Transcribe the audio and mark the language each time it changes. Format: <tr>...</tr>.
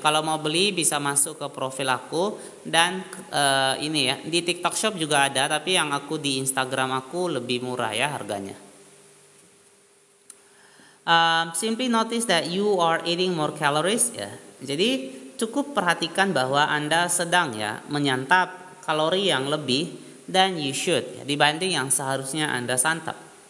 <id>Kalau mau beli bisa masuk ke profil aku dan ini ya, di TikTok Shop juga ada, tapi yang aku di Instagram aku lebih murah ya harganya.</id> <en>Simply notice that you are eating more calories ya.</en> <id>Jadi cukup perhatikan bahwa Anda sedang ya menyantap kalori yang lebih</id> <en>than you should</en> <id>ya, dibanding yang seharusnya Anda santap.</id>